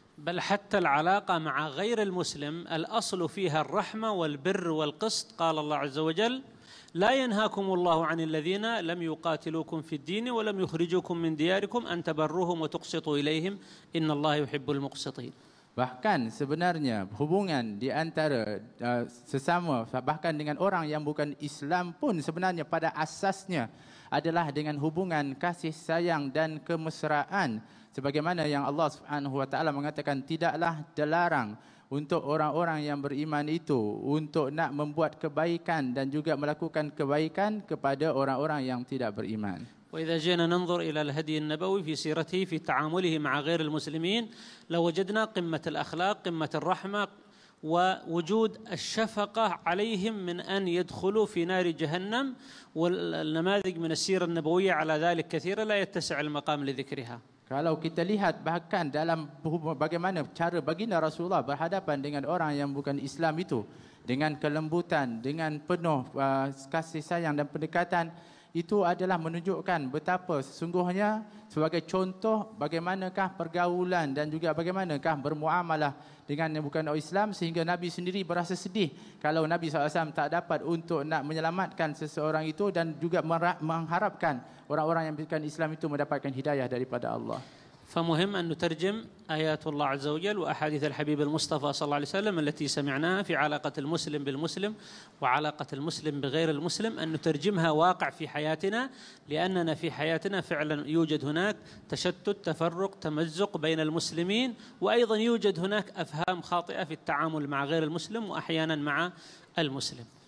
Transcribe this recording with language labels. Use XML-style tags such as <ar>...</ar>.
<ar>بل حتى العلاقة مع غير المسلم الأصل فيها الرحمة والبر والقسط. قال الله عز وجل: لا ينهاكم الله عن الذين لم يقاتلوكم في الدين ولم يخرجوكم من دياركم أن تبروهم وتقسطوا إليهم إن الله يحب المقسطين.</ar> <ms>Bahkan sebenarnya hubungan di antara sesama, bahkan dengan orang yang bukan Islam pun sebenarnya pada asasnya adalah dengan hubungan kasih sayang dan kemesraan. Sebagaimana yang Allah Subhanahu Wa Taala mengatakan, tidaklah dilarang untuk orang-orang yang beriman itu untuk nak membuat kebaikan dan juga melakukan kebaikan kepada orang-orang yang tidak beriman.</ms> <ar>وإذا جئنا ننظر إلى الهدي النبوي في سيرته في تعامله مع غير المسلمين لوجدنا قمة الأخلاق، قمة الرحمة، ووجود الشفقة عليهم من أن يدخلوا في نار جهنم. والنماذج من السيرة النبوية على ذلك كثيرة لا يتسع المقام لذكرها.</ar> <ms>Kalau kita lihat bahkan dalam bagaimana cara baginda Rasulullah berhadapan dengan orang yang bukan Islam itu dengan kelembutan, dengan penuh kasih sayang dan pendekatan, itu adalah menunjukkan betapa sesungguhnya sebagai contoh bagaimanakah pergaulan dan juga bagaimanakah bermuamalah dengan yang bukan orang Islam, sehingga Nabi sendiri berasa sedih kalau Nabi SAW tak dapat untuk nak menyelamatkan seseorang itu dan juga mengharapkan orang-orang yang bukan Islam itu mendapatkan hidayah daripada Allah.</ms> <ar>فمهم أن نترجم آيات الله عز وجل وأحاديث الحبيب المصطفى صلى الله عليه وسلم التي سمعناها في علاقة المسلم بالمسلم وعلاقة المسلم بغير المسلم، أن نترجمها واقع في حياتنا، لأننا في حياتنا فعلا يوجد هناك تشتت، تفرق، تمزق بين المسلمين، وأيضا يوجد هناك أفهام خاطئة في التعامل مع غير المسلم وأحيانا مع المسلم.</ar>